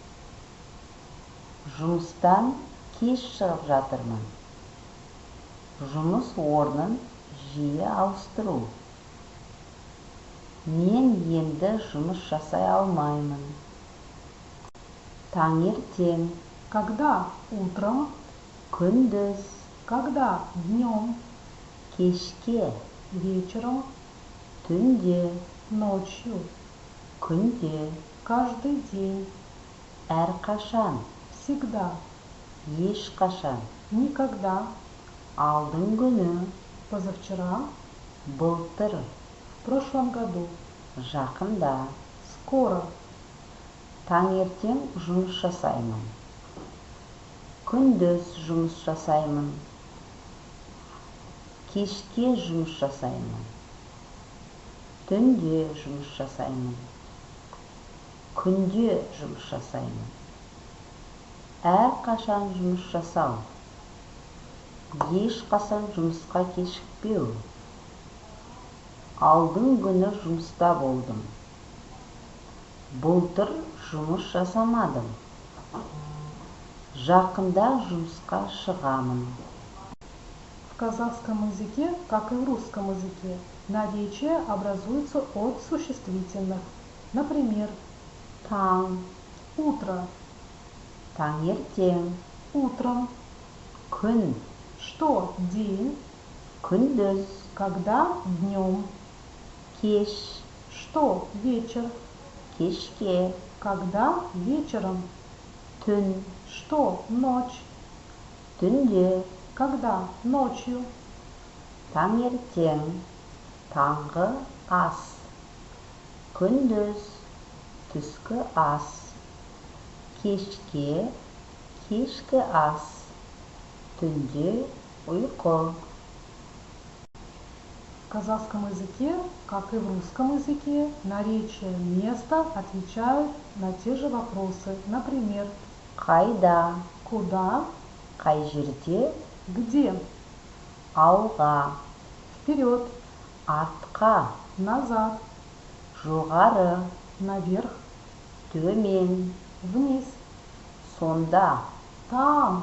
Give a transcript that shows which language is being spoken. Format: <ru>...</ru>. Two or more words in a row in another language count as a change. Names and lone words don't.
<kk>Жұмыстан кеш шығып жатырмын. Жұмыс орнын жиі ауыстыру. Мен енді жұмыс жасай алмаймын. Таңертең,</kk> <ru>Когда утром,</ru> <kk>күндіз,</kk> <ru>когда днем,</ru> <kk>кешке,</kk> <ru>вечером,</ru> <kk>түнде,</kk> <ru>ночью,</ru> <kk>күнде,</kk> <ru>каждый день,</ru> <kk>әрқашан,</kk> <ru>всегда,</ru> <kk>ешқашан,</kk> <ru>никогда,</ru> <kk>алдың күні,</kk> <ru>позавчера,</ru> <kk>былтыр,</kk> <ru>в прошлом году,</ru> <kk>жақында.</kk> <ru>скоро,</ru> <kk>Таңертең жұмыс жасаймын. Күндіз жұмыс жасаймын. Кешке жұмыс жасаймын. Түнде жұмыс жасаймын. Күнде жұмыс жасаймын. Әрқашан жұмыс жасау. Ешқашан жұмысқа кешікпеу. Алдың күні жұмыста болдым. Былтыр жұмыс жасамадым. Жақында жұмысқа шығамын.</kk> <ru>В казахском языке, как и в русском языке, наречия образуются от существительных. Например,</ru> <kk>Таң,</kk> <ru>утро,</ru> <kk>таңертең,</kk> <ru>утром,</ru> <kk>күн,</kk> <ru>что день,</ru> <kk>күндіз,</kk> <ru>когда днем,</ru> <kk>кеш,</kk> <ru>что вечер,</ru> <kk>кешке,</kk> <ru>когда вечером,</ru> <kk>түн,</kk> <ru>что ночь,</ru> <kk>түнде,</kk> <ru>когда ночью,</ru> <kk>таңертең, таңғы ас, күндіз, түскі ас, кешке, кешкі ас, түнде, ұйқы.</kk> <ru>В казахском языке, как и в русском языке, наречия места отвечают на те же вопросы. Например,</ru> <kk>Қайда,</kk> <ru>куда,</ru> <kk>қай жерде,</kk> <ru>где,</ru> <kk>алға,</kk> <ru>вперед,</ru> <kk>артқа,</kk> <ru>назад,</ru> <kk>жоғары,</kk> <ru>наверх,</ru> <kk>төмен,</kk> <ru>вниз,</ru> <kk>сонда,</kk> <ru>там,</ru>